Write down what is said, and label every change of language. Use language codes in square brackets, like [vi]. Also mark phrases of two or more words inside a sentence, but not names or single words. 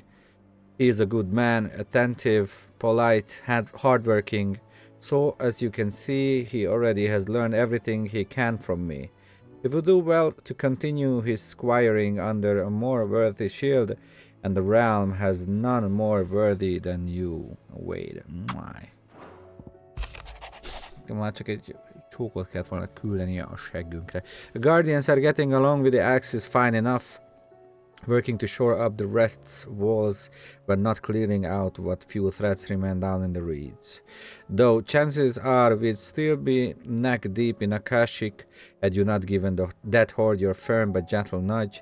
[en] He is a good man, attentive, polite, hardworking, so as you can see, he already has learned everything he can from me. He would do well to continue his squiring under a more worthy shield, and the realm has none more worthy than you. Wade. [hu] Már csak egy csókot kellett volna küldeni a seggünkre. [en] The Guardians are getting along with the Axis fine enough. working to shore up the rest's walls, but not clearing out what few threats remain down in the reeds. Though chances are we'd still be neck-deep in Akashic had you not given that horde your firm but gentle nudge.